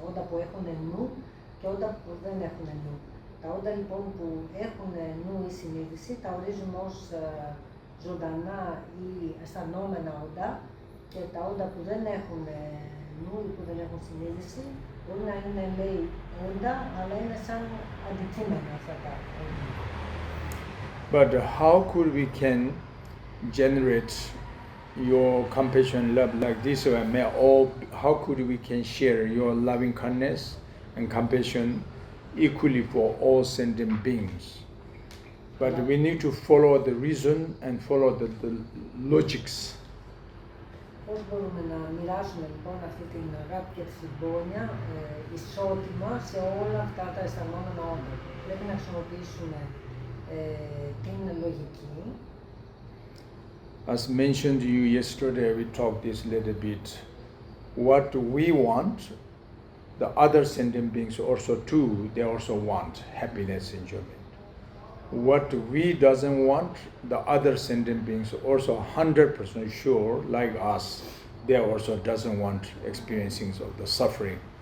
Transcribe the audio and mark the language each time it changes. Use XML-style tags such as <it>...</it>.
<el>Όντα που έχουν νου και όντα που δεν έχουν νου. Τα όντα λοιπόν που έχουν νου ή συνείδηση τα ορίζουμε ως ζωντανά ή αισθανόμενα όντα, και τα όντα που δεν έχουν νου ή που δεν έχουν συνείδηση μπορεί να είναι, λέει, όντα, αλλά είναι σαν αντικείμενα αυτά τα όντα.</el> <en>But how could we can generate your compassion, love like this? How could we can share your loving kindness and compassion equally for all sentient beings? But we need to follow the reason and follow the logics.</en> <el>Πώς μπορούμε να μοιράσουμε λοιπόν αυτή την αγάπη και τη συμπόνια ισότιμα σε όλα αυτά τα αισθανόμενα όντα? Πρέπει να χρησιμοποιήσουμε την λογική.</el> <en>As mentioned to you yesterday, we talked this little bit. What we want, the other sentient beings also too, they also want happiness, enjoyment. What we doesn't want, the other sentient beings also 100% sure, like us, they also doesn't want experiencing of the suffering.</en>